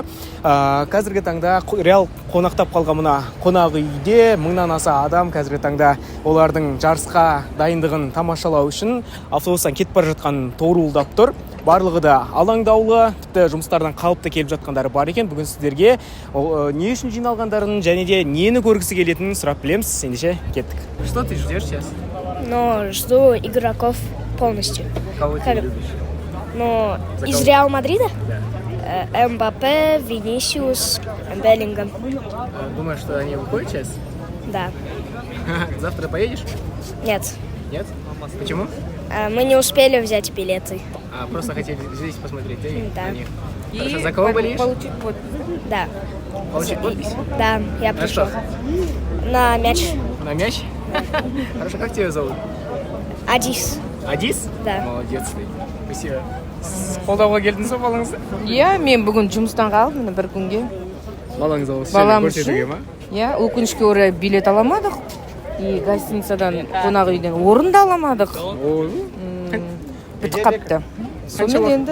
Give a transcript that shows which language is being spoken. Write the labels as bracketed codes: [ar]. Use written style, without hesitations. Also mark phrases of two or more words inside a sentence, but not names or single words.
[kk] Қазіргі таңда Реал қонақтап қалған мына қонақ үйде 1000-нан аса адам қазіргі таңда олардың жарысқа дайындығын тамашалау үшін автобустан кетіп бара жатқан торуылдап тұр. Барлығы да алаңдаулы, тіпті жұмыстардан қалыпты келіп жатқандары бар екен. Бүгін сіздерге не үшін жиналғандарын және де нені көргісі келетінін сұрап білеміз. Ендеше кеттік. [ru] Что ты ждешь сейчас? Но жду игроков полностью. Кого ты любишь? Но из Реал Мадрида? Да. МБП, Винисиус, Беллингем. Думаешь, что они выходят сейчас? Да. Завтра поедешь? Нет. Нет? Почему? Мы не успели взять билеты. Просто хотели здесь посмотреть, да? На них. Хорошо, за кого болеешь? Да. Получить подпись? Да, я пришел. На мяч. На мяч? Хорошо, как тебя зовут? Адис. Адис? Да. Молодец ты. Спасибо. [kk] Қолдауға келдіңіз бе балаңызды? Иә, мен бүгін жұмыстан қалдым, міне бір күнге. Балаңыз осы Балам көрсетуге ма? Иә, өкінішке орай билет аламадық. И гостиницадан, қонақ үйден орын да аламадық. Бітіп қапты. Сонымен енді